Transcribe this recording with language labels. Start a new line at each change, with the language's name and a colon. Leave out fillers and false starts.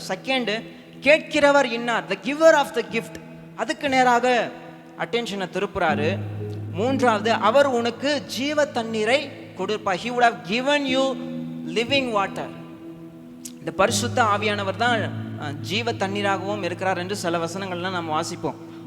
Tamil: Second கேட்கிறவர் இன்னார்,
English: the giver of the gift,
Tamil: அதுக்கு நேராக அட்டென்ஷனை திருப்புறாரு. 3வது அவர் உனக்கு ஜீவ தண்ணீரை கொடுப்பார்.
English: he would have given you living water.
Tamil: இந்த பரிசுத்த ஆவியானவர் தான் ஜீவ தண்ணீராகவும் இருக்கிறார் என்று சில வசனங்கள்லாம் நம்ம வாசிப்போம்.